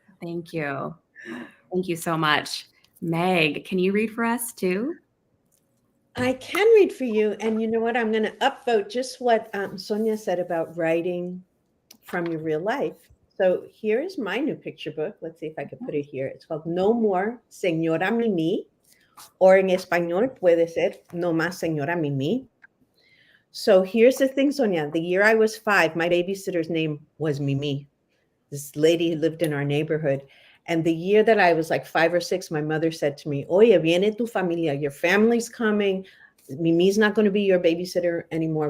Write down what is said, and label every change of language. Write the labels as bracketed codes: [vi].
[en] Thank you. Thank you so much. Meg, can you read for us too? I can read for you. And you know what? I'm going to upvote just what Sonia said about writing from your real life. So here's my new picture book. Let's see if I could put it here. It's called No More Señora Mimi, or [es] en español puede ser No Más Señora Mimi. [en] So here's the thing, Sonia. The year I was 5, my babysitter's name was Mimi. This lady who lived in our neighborhood. And the year that I was like 5 or 6, my mother said to me, [es] Oye, viene tu familia. [en] Your family's coming. Mimi's not going to be your babysitter anymore.